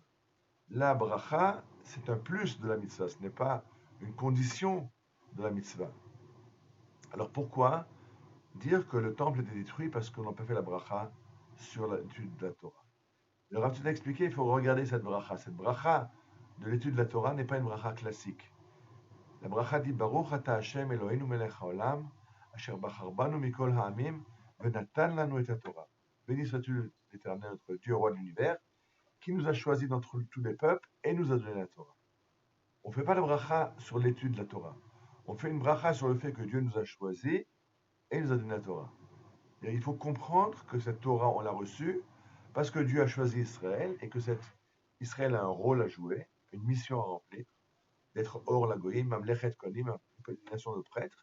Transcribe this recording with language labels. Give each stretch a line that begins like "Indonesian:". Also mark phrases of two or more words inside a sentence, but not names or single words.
French: La bracha, c'est un plus de la mitzvah, ce n'est pas une condition de la mitzvah. Alors pourquoi dire que le temple était détruit parce qu'on n'a pas fait la bracha sur l'étude de la Torah? Le Rav a expliqué, il faut regarder cette bracha. Cette bracha de l'étude de la Torah n'est pas une bracha classique. La bracha dit
Hebrew: ברוך אתה השם אלוהינו מלך העולם אשר בחר בנו מכל העמים ונתן לנו את תורה.
French: Béni sois-tu l'Éternel, notre Dieu, roi de l'univers, qui nous a choisis d'entre tous les peuples et nous a donné la Torah. On ne fait pas la bracha sur l'étude de la Torah. On fait une bracha sur le fait que Dieu nous a choisis et nous a donné la Torah. Et il faut comprendre que cette Torah, on l'a reçue parce que Dieu a choisi Israël et que Israël a un rôle à jouer, une mission à remplir, d'être hors la goïm,
Hebrew: ממלכת כוהנים,
French: une nation de prêtres.